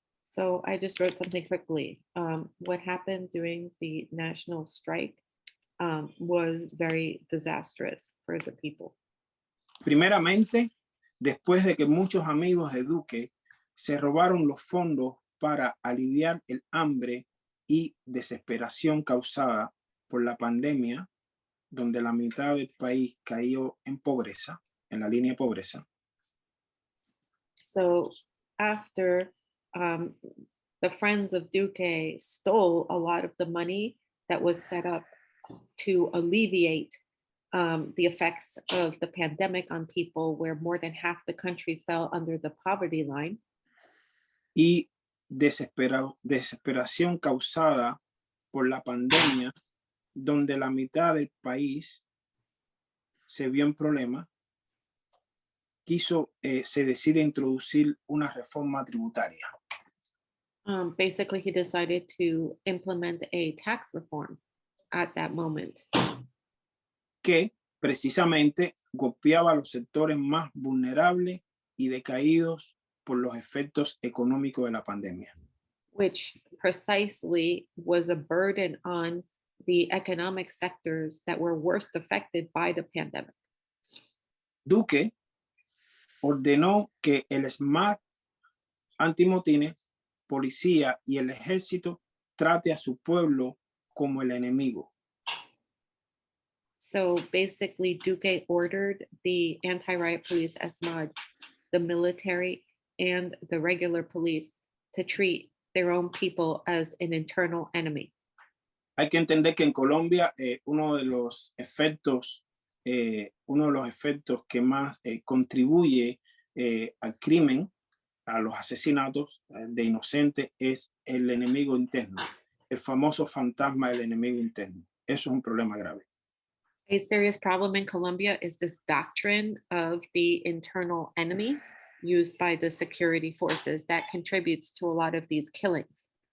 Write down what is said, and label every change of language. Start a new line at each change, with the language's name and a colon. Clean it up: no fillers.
English: So I just wrote something quickly. What happened during the national strike was very disastrous for the people.
Spanish: Primeramente, después de que muchos amigos de Duque se robaron los fondos para aliviar el hambre y desesperación causada por la pandemia, donde la mitad del país cayó en pobreza, en la línea de pobreza.
English: So after the friends of Duque stole a lot of the money that was set up to alleviate the effects of the pandemic on people, where more than half the country fell under the poverty line.
Spanish: Y desesperación causada por la pandemia, donde la mitad del país se vio en problema, se decide introducir una reforma tributaria.
English: Basically, he decided to implement a tax reform at that moment.
Spanish: Que precisamente golpeaba a los sectores más vulnerables y decaídos por los efectos económicos de la pandemia.
English: Which precisely was a burden on the economic sectors that were worst affected by the pandemic.
Spanish: Duque ordenó que el SMAT, antimotines, policía y el ejército trate a su pueblo como el enemigo.
English: So basically, Duque ordered the anti-riot police, SMAD, the military, and the regular police to treat their own people as an internal enemy.
Spanish: Hay que entender que en Colombia uno de los efectos que más contribuye al crimen, a los asesinatos de inocentes, es el enemigo interno, el famoso fantasma del enemigo interno. Eso es un problema grave.
English: A serious problem in Colombia is this doctrine of the internal enemy. used by the security forces that contributes to a lot of these killings.